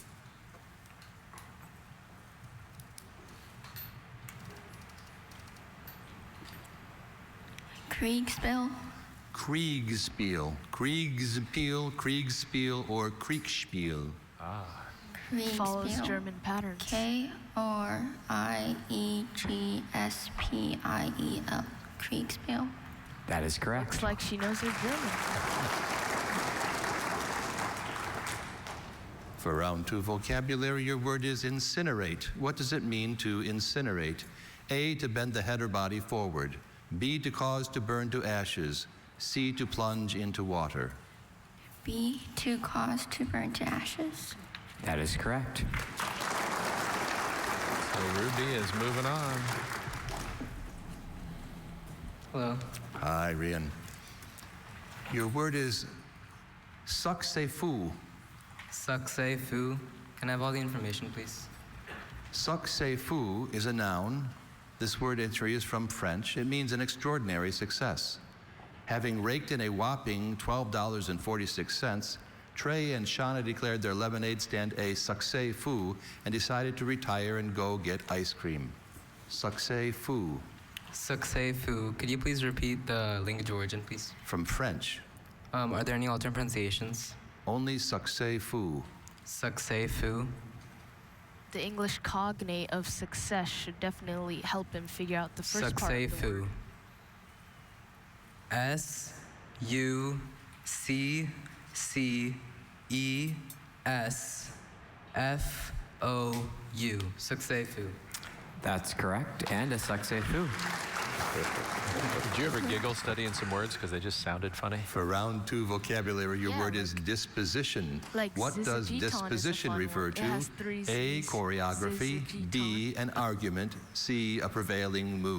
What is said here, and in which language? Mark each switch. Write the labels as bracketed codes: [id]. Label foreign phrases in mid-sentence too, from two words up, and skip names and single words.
[en] Kriegspiel. Kriegspiel. Kriegspiel, or Kriegspiel. Follows German patterns. K-R-I-E-G-S-P-I-E-L. Kriegspiel. That is correct. Looks like she knows her German. For round 2 vocabulary, your word is incinerate. What does it mean to incinerate? A, to bend the head or body forward. B, to cause to burn to ashes. C, to plunge into water. B, to cause to burn to ashes. That is correct. So Ruby is moving on. Hello. Hi, Rian. Your word is succès-fou. Succès-fou. Can I have all the information, please? Succès-fou is a noun. This word entry is from French. It means an extraordinary success. Having raked in a whopping $12.46, Trey and Shauna declared their lemonade stand a succès-fou and decided to retire and go get ice cream. Succès-fou. Succès-fou. Could you please repeat the language of origin, please? From French. Are there any alternate pronunciations? Only succès-fou. Succès-fou. The English cognate of success should definitely help him figure out the first part of the Succès-fou. word. S-U-C-C-E-S-F-O-U. Succès-fou. That's correct. And a succès-fou. Did you ever giggle studying some words because they just sounded funny? For round 2 vocabulary, your Yeah, word is disposition. like What does zizzagiton is a disposition fun refer word. It to? has 3 A, Z's. choreography. B, an argument. C, a prevailing mood.